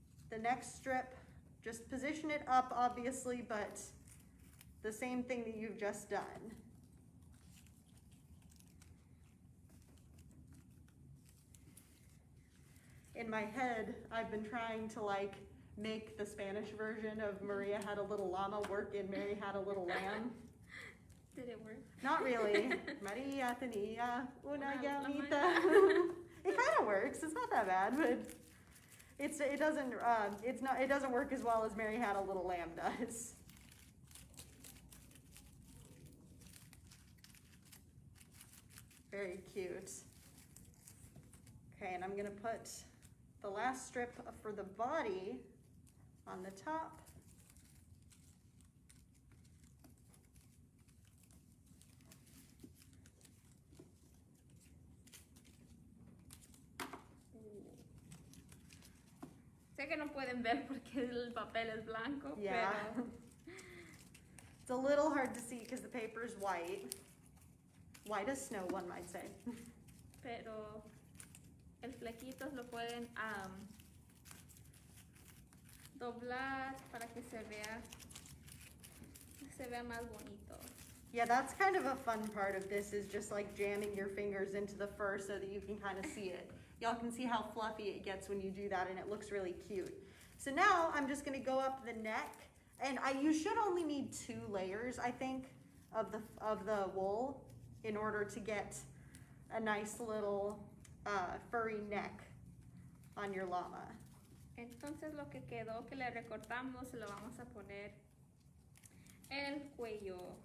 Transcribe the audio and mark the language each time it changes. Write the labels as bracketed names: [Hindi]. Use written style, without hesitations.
[English] The next strip, just position it up obviously, but the same thing that you've just done. In my head, I've been trying to like make the Spanish version of Maria Had a Little Llama work in Mary Had a Little Lamb. Did it work? Not really. [Spanish] Maria tenía una llamita. [English] It kind of works. It's not that bad, but it doesn't work as well as Mary Had a Little Lamb does. Very cute. Okay, and I'm gonna put the last strip for the body on the top. [Spanish] Sé que no pueden ver porque el papel es blanco, [English] Yeah. [Spanish] pero [English] It's a little hard to see because the paper is white. White as snow, one might say. [Spanish] pero el flequitos lo pueden doblar para que se vea más bonito. [English] Yeah, that's kind of a fun part of this, is just like jamming your fingers into the fur so that you can kind of see it. Y'all can see how fluffy it gets when you do that, and it looks really cute. So now I'm just gonna go up the neck, and you should only need 2 layers, I think, of the wool in order to get a nice little furry neck on your llama. [Spanish] Entonces lo que quedó que le recortamos se lo vamos a poner en el cuello.